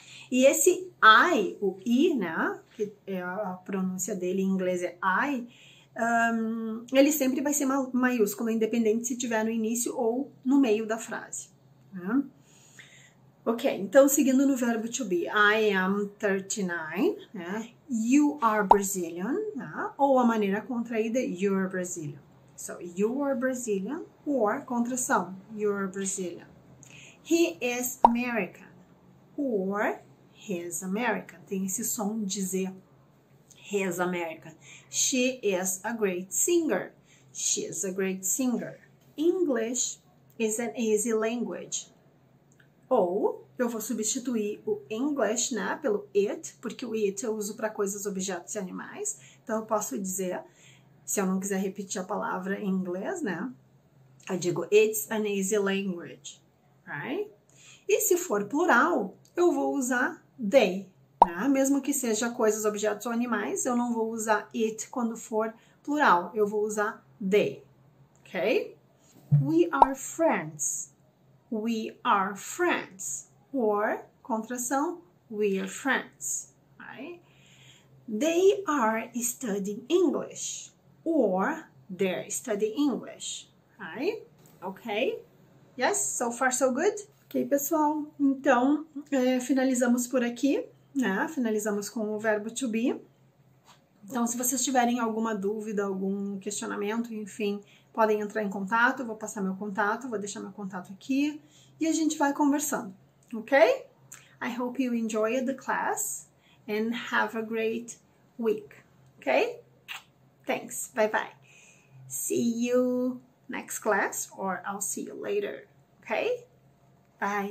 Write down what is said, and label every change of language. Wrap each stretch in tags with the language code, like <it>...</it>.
<pt>E esse I, o I, né, que é a pronúncia dele em inglês é I, ele sempre vai ser maiúsculo, independente se estiver no início ou no meio da frase. Né? Ok, então seguindo no verbo to be,</pt> <en>I am 39,</en> <pt>né?</pt> <en>You are Brazilian, né?</en> <pt>Ou a maneira contraída,</pt> <en>you're Brazilian. So, you are Brazilian, or</en> <pt>contração,</pt> <en>you're Brazilian. He is American, or he's American.</en> <pt>Tem esse som de Z.</pt> <en>He's American. She is a great singer. She is a great singer. English is an easy language.</en> <pt>Ou eu vou substituir o English, né, pelo it, porque o it eu uso para coisas, objetos e animais. Então eu posso dizer, se eu não quiser repetir a palavra em inglês, né, eu digo</pt> <en>it's an easy language, right?</en> <pt>E se for plural, eu vou usar they, né? Mesmo que seja coisas, objetos ou animais, eu não vou usar it quando for plural, eu vou usar they, ok?</pt> <en>We are friends. We are friends. Or,</en> <pt>contração,</pt> <en>we are friends, right? They are studying English. Or, they're studying English, right? Ok? Yes, so far so good?</en> <pt>Ok, pessoal, então finalizamos por aqui, né? Finalizamos com o verbo to be. Então, se vocês tiverem alguma dúvida, algum questionamento, enfim, podem entrar em contato, eu vou passar meu contato, vou deixar meu contato aqui e a gente vai conversando, ok?</pt> <en>I hope you enjoyed the class and have a great week, ok? Thanks, bye bye. See you next class or I'll see you later, okay? Bye.</en>